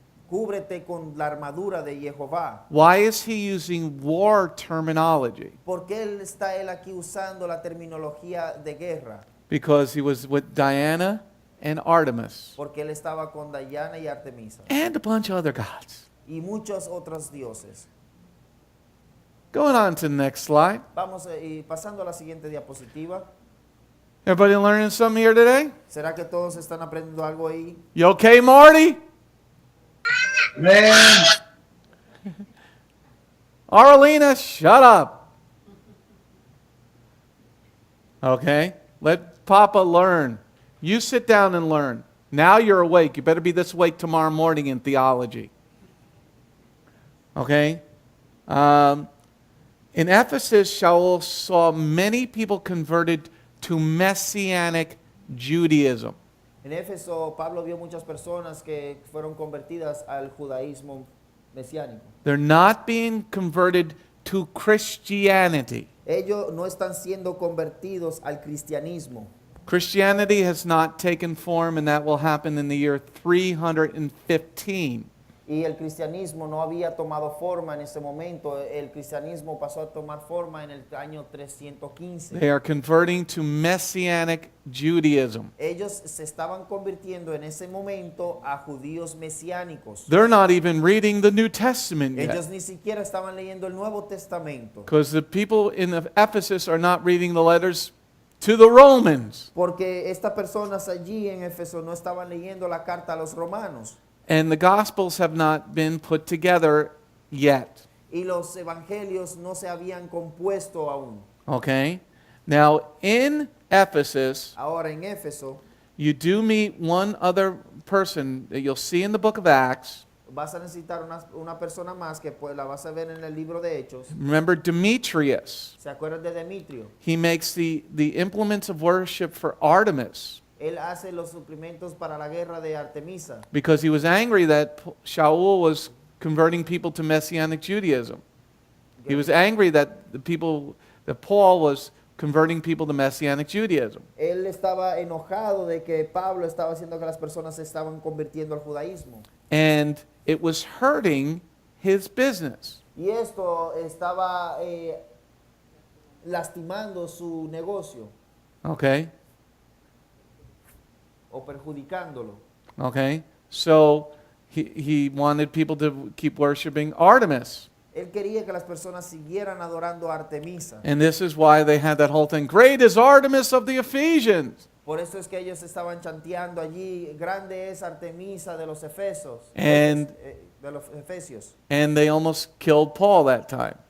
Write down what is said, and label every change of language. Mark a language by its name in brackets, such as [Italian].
[Spanish] cúbrete con la armadura de Jehová. [English] Why is he using war terminology? [Spanish] ¿Por qué está él aquí usando la terminología de guerra? [English] Because he was with Diana and Artemis [Spanish] Porque él estaba con Diana y Artemisa [English] and a bunch of other gods. [Spanish] y muchos otros dioses. [English] Going on to the next slide. [Spanish] Vamos y pasando a la siguiente diapositiva. [English] Everybody learning something here today? [Spanish] ¿Será que todos están aprendiendo algo ahí? [English] You okay, Marty? Man, Arlena, shut up. Okay, let Papa learn. You sit down and learn. Now you're awake. You better be this awake tomorrow morning in theology. Okay? In Ephesus, Shaul saw many people converted to Messianic Judaism. [Spanish] En Éfeso, Pablo vio muchas personas que fueron convertidas al judaísmo mesiánico. [English] They're not being converted to Christianity. [Spanish] Ellos no están siendo convertidos al cristianismo. [English] Christianity has not taken form, and that will happen in the year 315. [Spanish] Y el cristianismo no había tomado forma en ese momento. El cristianismo pasó a tomar forma en el año 315. [English] They are converting to Messianic Judaism. [Spanish] Ellos se estaban convirtiendo en ese momento a judíos mesiánicos. [English] They're not even reading the New Testament [Spanish] Ellos [English] yet, [Spanish] ni siquiera estaban leyendo el Nuevo Testamento. [English] because the people in Ephesus are not reading the letters to the Romans. [Spanish] Porque estas personas allí en Éfeso no estaban leyendo la carta a los romanos. [English] And the Gospels have not been put together yet. [Spanish] Y los evangelios no se habían compuesto aún. [English] Okay? Now, in Ephesus, [Spanish] Ahora en Éfeso [English] you do meet one other person that you'll see in the book of Acts. [Spanish] vas a necesitar una persona más que pues la vas a ver en el libro de Hechos. [English] Remember Demetrius. [Spanish] ¿Se acuerdan de Demetrio? [English] He makes the implements of worship for Artemis [Spanish] Él hace los suplimentos para la guerra de Artemisa. [English] because he was angry that Shaul was converting people to Messianic Judaism. He was angry that Paul was converting people to Messianic Judaism. [Spanish] Él estaba enojado de que Pablo estaba haciendo que las personas se estaban convirtiendo al judaísmo. [English] And it was hurting his business. [Spanish] Y esto estaba lastimando su negocio [English] Okay? [Spanish] o perjudicándolo. [English] Okay? So he wanted people to keep worshiping Artemis. [Spanish] Él quería que las personas siguieran adorando a Artemisa. [English] And this is why they had that whole thing. Great is Artemis of the Ephesians. [Spanish] Por eso es que ellos estaban chanteando allí, grande es Artemisa de los Efesos, [English] And- [Spanish] de los Efesios. [English] And they almost killed Paul that time.